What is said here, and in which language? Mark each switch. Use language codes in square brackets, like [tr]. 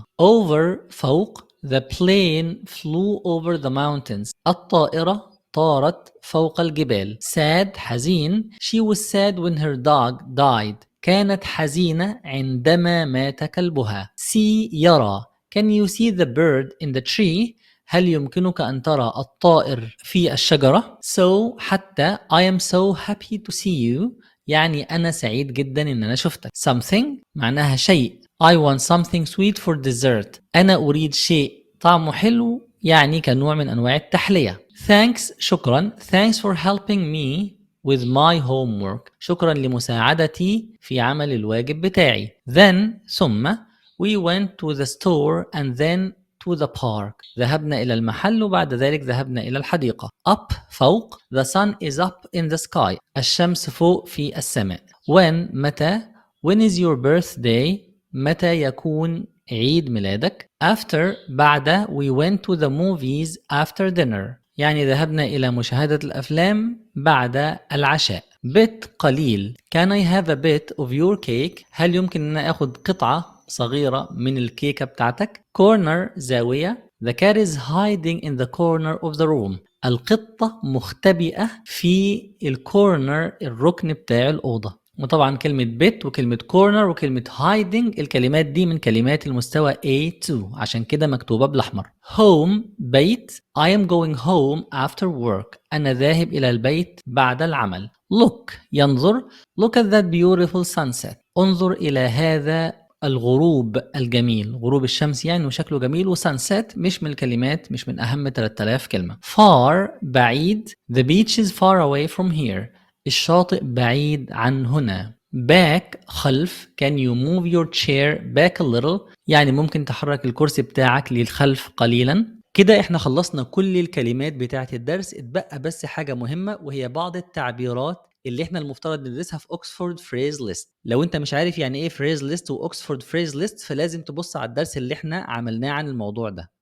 [ar] over فوق. [en] The plane flew over the mountains. [ar] الطائرة طارت فوق الجبال. sad حزين. [en] She was sad when her dog died. [ar] كانت حزينة عندما مات كلبها. see يرى. [en] Can you see the bird in the tree? [ar] هل يمكنك أن ترى الطائر في الشجرة؟ so حتى. [en] I am so happy to see you. [ar] يعني أنا سعيد جدا إن أنا شفتك. something معناها شيء. [en] I want something sweet for dessert. [ar] أنا أريد شيء طعمه حلو يعني كنوع من أنواع التحلية. thanks شكرا. [en] thanks for helping me with my homework. [ar] شكرا لمساعدتي في عمل الواجب بتاعي. then ثم. [en] we went to the store and then to the park. [ar] ذهبنا إلى المحل وبعد ذلك ذهبنا إلى الحديقة. [en] up فوق. the sun is up in the sky. [ar] الشمس فوق في السماء. [en] when متى. when is your birthday. [ar] متى يكون عيد ميلادك. after بعد. [en] we went to the movies after dinner. [ar] يعني ذهبنا إلى مشاهدة الأفلام بعد العشاء. bit قليل. [en] can I have a bit of your cake. [ar] هل يمكن أن أخذ قطعة صغيرة من الكيكة بتاعتك. corner زاوية. [en] the cat is hiding in the corner of the room. [ar] القطة مختبئة في الكورنر الركن بتاع الأوضة. وطبعا كلمة bit وكلمة corner وكلمة hiding الكلمات دي من كلمات المستوى A2 عشان كده مكتوبة بالأحمر. home بيت. [en] I am going home after work. [ar] أنا ذاهب إلى البيت بعد العمل. look ينظر. [en] look at that beautiful sunset. [ar] انظر إلى هذا الغروب الجميل. غروب الشمس يعني وشكله جميل. وسانسيت مش من الكلمات مش من أهم 3000 كلمة. far بعيد. [en] the beach is far away from here. [ar] الشاطئ بعيد عن هنا. back خلف. [en] can you move your chair back a little. [ar] يعني ممكن تحرك الكرسي بتاعك للخلف قليلا. كده احنا خلصنا كل الكلمات بتاعت الدرس. اتبقى بس حاجة مهمة وهي بعض التعبيرات اللي احنا المفترض ندرسها في اوكسفورد فريز ليست. لو انت مش عارف يعني ايه فريز ليست واوكسفورد فريز ليست فلازم تبص على الدرس اللي احنا عملناه عن الموضوع ده.